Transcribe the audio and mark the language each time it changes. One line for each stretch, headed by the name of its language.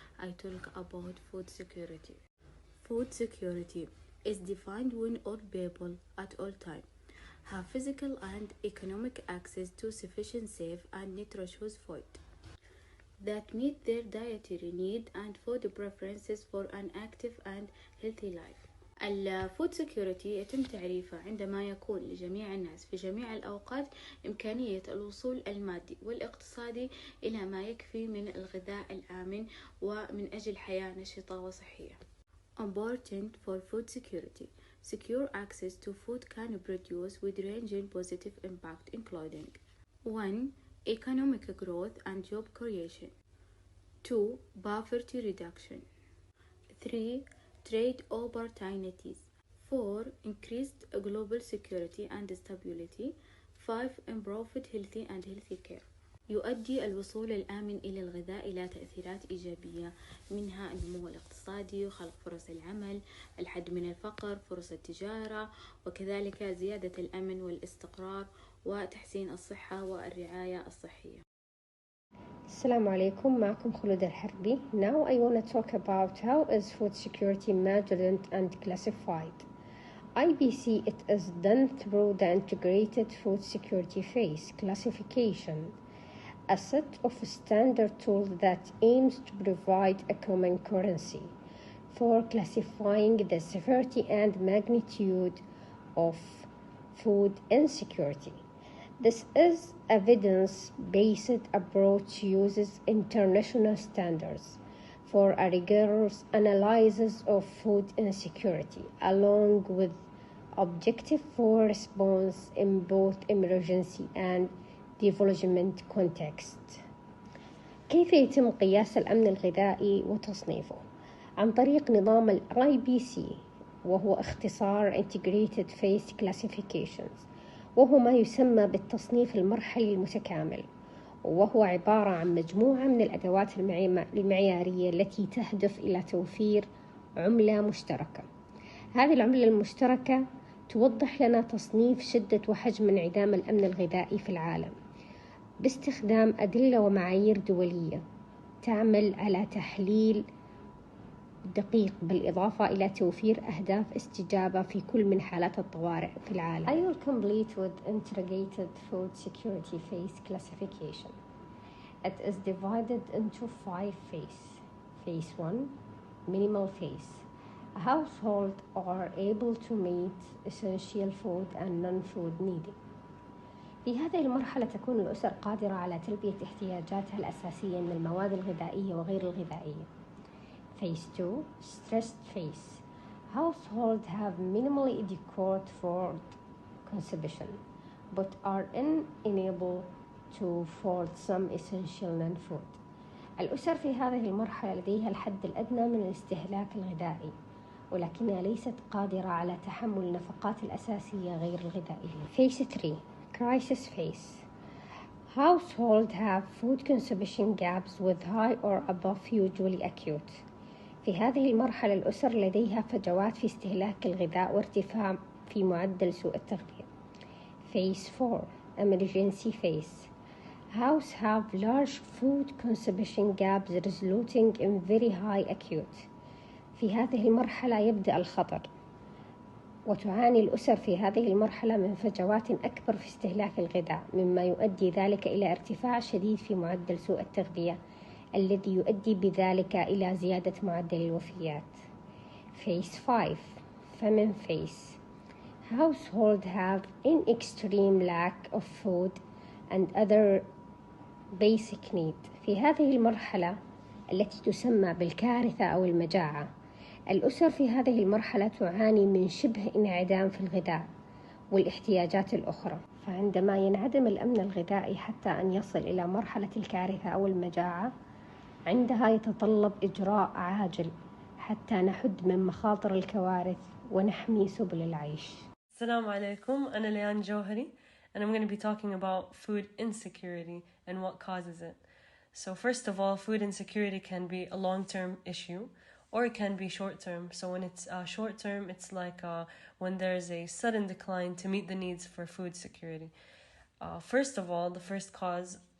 English: I talk about food security. Food security is defined when all people at all time have physical and economic access to sufficient, safe and nutritious food that meet their dietary need and food preferences for an active and healthy life.
Arabic: الفود سيكيورتي يتم تعريفه عندما يكون لجميع الناس في جميع الأوقات إمكانية الوصول المادي والاقتصادي إلى ما يكفي من الغذاء الآمن ومن أجل حياة نشطة وصحية.
English: Important for food security. Secure access to food can produce wide-ranging positive impact including 1. Economic growth and job creation. 2. Poverty reduction. 3. Trade opportunities. 4. Increased global security and stability. 5. Improved healthy and healthy care.
Arabic: يؤدي الوصول الآمن إلى الغذاء إلى تأثيرات إيجابية منها النمو الاقتصادي وخلق فرص العمل، الحد من الفقر، فرص التجارة، وكذلك زيادة الأمن والاستقرار وتحسين الصحة والرعاية الصحية. Assalamu alaikum, معكم خلود الحربي.
English: Now I want to talk about how is food security measured and classified. IBC, it is done through the integrated food security phase classification, a set of standard tools that aims to provide a common currency for classifying the severity and magnitude of food insecurity. This is evidence-based approach uses international standards for a rigorous analysis of food insecurity, along with objective for response in both emergency and development context.
Arabic: كيف يتم قياس الأمن الغذائي وتصنيفه؟ عن طريق نظام ال IBC، وهو اختصار
English: Integrated Phase Classifications،
Arabic: وهو ما يسمى بالتصنيف المرحلي المتكامل، وهو عبارة عن مجموعة من الأدوات المعيارية التي تهدف إلى توفير عملة مشتركة. هذه العملة المشتركة توضح لنا تصنيف شدة وحجم انعدام الأمن الغذائي في العالم باستخدام أدلة ومعايير دولية تعمل على تحليل دقيق بالإضافة إلى توفير أهداف استجابة في كل من حالات الطوارئ في العالم.
English: I will complete with integrated food security phase classification. It is divided into 5 phases. Phase 1, minimal phase. A household are able to meet essential food and non-food needing.
Arabic: في هذه المرحلة تكون الأسر قادرة على تلبية احتياجاتها الأساسية من المواد الغذائية وغير الغذائية.
English: Phase 2, stressed phase. Households have minimally adequate food consumption, but are unable to afford some essential non-food.
Arabic: الأسر في هذه المرحلة لديها الحد الأدنى من الاستهلاك الغذائي، ولكنها ليست قادرة على تحمل النفقات الأساسية غير الغذائية.
English: Phase 3, crisis phase. Households have food consumption gaps with high or above usually acute.
Arabic: في هذه المرحلة الأسر لديها فجوات في استهلاك الغذاء وارتفاع في معدل سوء التغذية.
English: Phase 4, emergency phase. Houses have large food consumption gaps resulting in very high acute.
Arabic: في هذه المرحلة يبدأ الخطر، وتعاني الأسر في هذه المرحلة من فجوات أكبر في استهلاك الغذاء، مما يؤدي ذلك إلى ارتفاع شديد في معدل سوء التغذية الذي يؤدي بذلك إلى زيادة معدل الوفيات.
English: Phase 5, famine phase. Households have an extreme lack of food and other basic need.
Arabic: في هذه المرحلة التي تسمى بالكارثة أو المجاعة، الأسر في هذه المرحلة تعاني من شبه انعدام في الغذاء والاحتياجات الأخرى. فعندما ينعدم الأمن الغذائي حتى أن يصل إلى مرحلة الكارثة أو المجاعة، عندها يتطلب إجراء عاجل حتى نحد من مخاطر الكوارث ونحمي سبل العيش.
English: Assalamu alaikum, أنا ليان جوهري, and I'm going to be talking about food insecurity and what causes it. So first of all, food insecurity can be a long-term issue or it can be short-term. So when it's short-term, it's like when there's a sudden decline to meet the needs for food security. First of all, the first cause